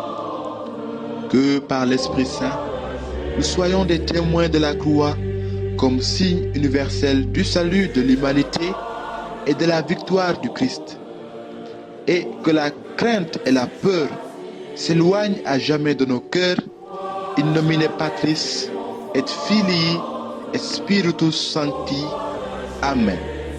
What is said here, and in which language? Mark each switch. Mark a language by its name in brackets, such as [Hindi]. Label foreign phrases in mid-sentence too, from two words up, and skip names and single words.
[French] Que par l'Esprit Saint, nous soyons des témoins de la croix comme signe universel du salut de l'humanité et de la victoire du Christ. Et que la crainte et la peur s'éloignent à jamais de nos cœurs. [Latin] In nomine Patris et Filii et Spiritus Sancti. Amen.